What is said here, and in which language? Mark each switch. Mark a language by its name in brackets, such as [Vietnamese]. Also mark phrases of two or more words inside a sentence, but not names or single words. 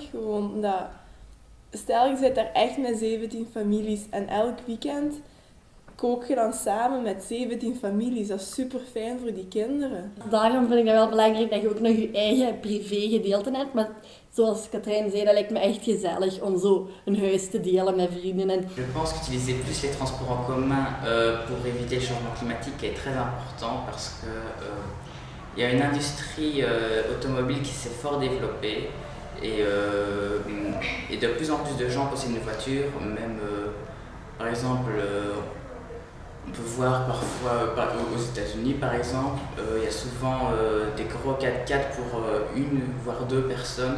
[Dutch] Gewoon dat, stel je zit daar echt met 17 families en elk weekend kook je dan samen met 17 families. Dat is super fijn voor die kinderen. Daarom vind ik dat wel belangrijk dat je ook nog je eigen privé gedeelte hebt. Maar zoals Katrijn zei, dat lijkt me echt gezellig om zo een huis te delen met vrienden. [French] Je pense qu'utiliser plus les transports en commun pour éviter le changement climatique est très important parce que y a une industrie automobile qui s'est fort développée et de plus en plus de gens possèdent une voiture, même par exemple on peut voir parfois aux États-Unis par exemple, il y a souvent des gros 4x4 pour une voire deux personnes.